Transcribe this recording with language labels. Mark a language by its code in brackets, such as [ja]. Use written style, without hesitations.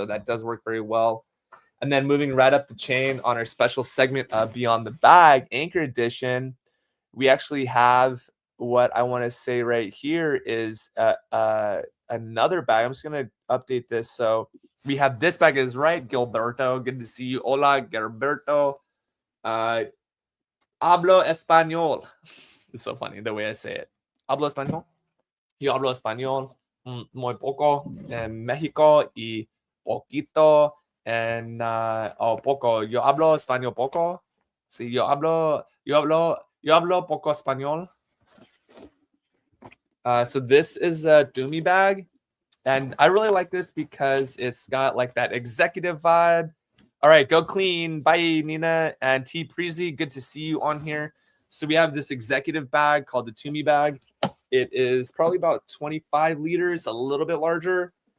[en] So that does work very well. And then moving right up the chain on our special segment of Beyond the Bag, Anchor Edition, we actually have what I want to say right here is another bag. I'm just going to update this. So we have this bag is right. Gilberto, good to see you. [es] Hola, Gilberto. Hablo español. [en] It's so funny the way I say it. [es] Hablo español. Yo hablo español muy poco en México y poquito en poco. Yo hablo español poco. Sí, yo hablo poco español. [en] So this is a Doomy bag, and I really like this because it's got like that executive vibe. All right, go clean. Bye, Nina and T Preezy. Good to see you on here. So we have this executive bag called the Toomey bag. It is probably about 25 liters, a little bit larger.